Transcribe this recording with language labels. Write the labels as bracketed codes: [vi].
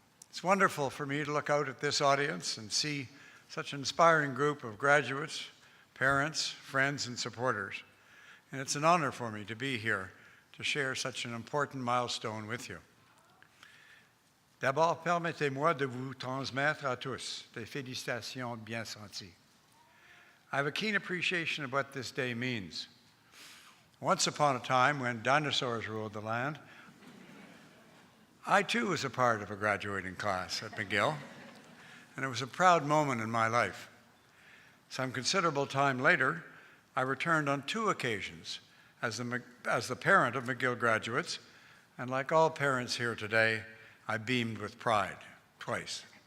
[en] It's wonderful for me to look out at this audience and see such an inspiring group of graduates, parents, friends, and supporters. And it's an honor for me to be here to share such an important milestone with you. [fr] D'abord, permettez-moi de vous transmettre à tous des félicitations bien senties. [en] I have a keen appreciation of what this day means. Once upon a time, when dinosaurs ruled the land, I too was a part of a graduating class at McGill, and it was a proud moment in my life. Some considerable time later, I returned on 2 occasions as the parent of McGill graduates, and like all parents here today, I beamed with pride twice.